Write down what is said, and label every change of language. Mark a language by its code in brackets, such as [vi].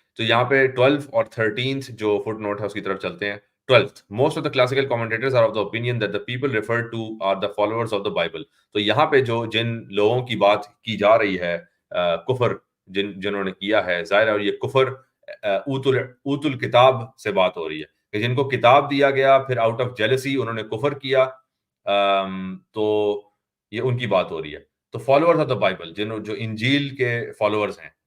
[ur] تو یہاں پہ 12 اور 13 جو فٹ نوٹ ہے اس کی طرف چلتے ہیں. [en] 12th, most of the classical commentators are of the opinion that the people referred to are the followers of the Bible. [ur] تو یہاں پہ جن لوگوں کی بات کی جا رہی ہے، کفر جنہوں نے کیا ہے، ظاہر ہے، اور یہ کفر اوت الکتاب سے بات ہو رہی ہے، کہ جن کو کتاب دیا گیا، پھر آؤٹ آف جیلسی انہوں نے کفر کیا، تو یہ ان کی بات ہو رہی ہے. تو [en] followers of the Bible, [ur] جو انجیل کے فالوورز ہیں،